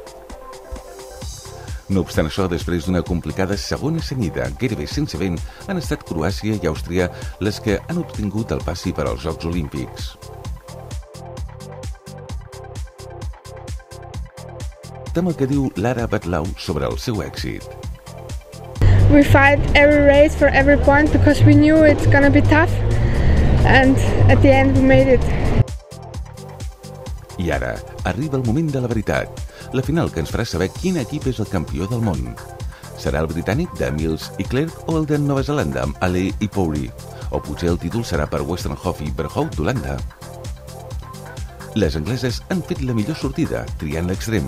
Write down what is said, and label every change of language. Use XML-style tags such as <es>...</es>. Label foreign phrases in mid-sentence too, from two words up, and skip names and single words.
<ca>No obstant això, després d'una complicada segona seguida gairebé sense vent, han estat Croàcia i Àustria les que han obtingut el passi per als Jocs Olímpics. Escoltem el que diu Lara Batlau sobre el seu èxit.</ca> <en>We fight every race for every point because we knew it's gonna be tough, and at the end we made it.</en> <ca>I ara arriba el moment de la veritat, la final que ens farà saber quin equip és el campió del món. Serà el britànic de Mills i Clerc o el de Nova Zelanda amb Ale i Pouri? O potser el títol serà per Westerhoff i Berghout d'Holanda? Les angleses han fet la millor sortida, triant l'extrem.</ca>